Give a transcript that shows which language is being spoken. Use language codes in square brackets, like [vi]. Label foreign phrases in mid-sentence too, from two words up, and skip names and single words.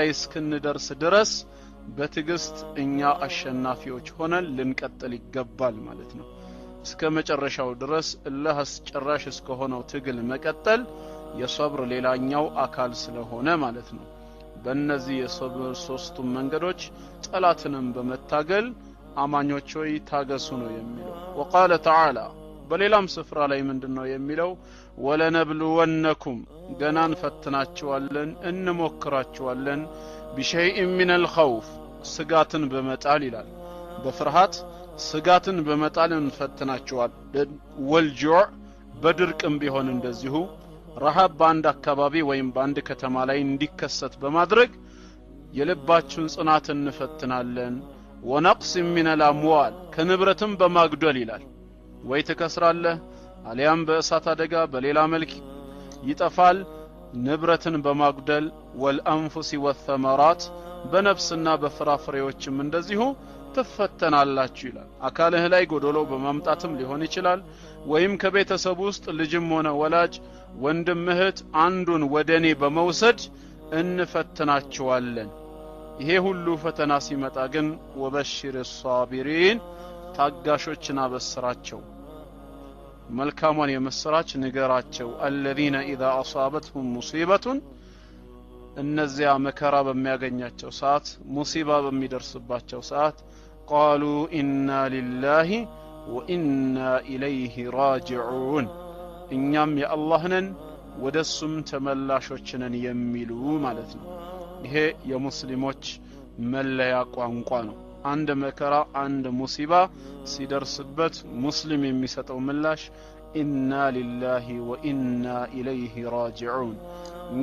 [am] እስክንደርስ ድረስ በትግስት እኛ አሸናፊዎች ሆነን ልንቀጥል ይገባል ማለት ነው። እስከ መጨረሻው ድረስ አላህ አስጨራሽ እስከሆነው ትግል መቀጠል የሶብር ሌላኛው አካል ስለሆነ ማለት ነው። በእነዚህ የሶብር ሶስቱም መንገዶች ጠላትንም በመታገል አማኞች ሆይ ታገሱ ነው የሚለው። [ar] وقال تعالى [am] በሌላም ስፍራ ላይ ምንድነው የሚለው? ወለነብሉወነኩም ገናን ፈትናችኋለን እንሞክራችኋለን [ar] بشيء من الخوف [am] ስጋትን በመጣል ይላል። በፍርሃት ስጋትን በመጣል እንፈትናችኋለን። ወልጁዕ በድርቅም ቢሆን እንደዚሁ ረሃብ በአንድ አካባቢ ወይም በአንድ ከተማ ላይ እንዲከሰት በማድረግ የልባችሁን ጽናት እንፈትናለን። [ar] ونقص من الأموال [am] ከንብረትም በማግደል ይላል። ወይ ትከስራለህ አሊያም በእሳት አደጋ በሌላ መልክ ይጠፋል። ንብረትን በማግደል [ar] والأنفس والثمرات [am] በነፍስና በፍራፍሬዎችም እንደዚሁ ትፈተናላችሁ ይላል። አካልህ ላይ ጎዶሎ በማምጣትም ሊሆን ይችላል። ወይም ከቤተሰብ ውስጥ ልጅም ሆነ ወላጅ ወንድም እህት አንዱን ወደኔ በመውሰድ እንፈትናችኋለን። ይሄ ሁሉ ፈተና ሲመጣ ግን [ar] وبشر الصابرين [am] ታጋሾችን አበስራቸው መልካሙን የመስራች ንገራቸው [ar] الذين اذا اصابتهم مصيبه [am] እነዚያ መከራ በሚያገኛቸው ሰዓት ሙሲባ በሚደርስባቸው ሰዓት [ar] قالوا إنا لله وإنا إليه راجعون [am] እኛም የአላህ ነን ወደሱም ተመላሾች ነን የሚሉ ማለት ነው ይሄ የሙስሊሞች መለያ ቋንቋ ነው አንድ መከራ አንድ ሙሲባ ሲደርስበት ሙስሊም የሚሰጠው ምላሽ [ar] إنا لله وإنا إليه راجعون [am] እኛ